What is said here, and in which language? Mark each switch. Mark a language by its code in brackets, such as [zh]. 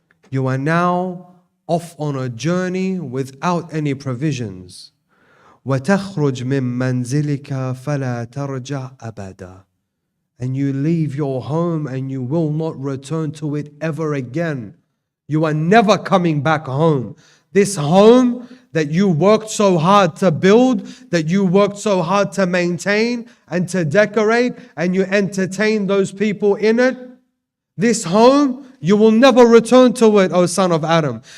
[en] You are now off on a journey without any provisions. [ar] وتخرج من منزلك فلا ترجع أبدا. [en] And you leave your home and you will not return to it ever again. You are never coming back home. This home that you worked so hard to build, that you worked so hard to maintain and to decorate, and you entertain those people in it, this home, you will never return to it, O son of Adam.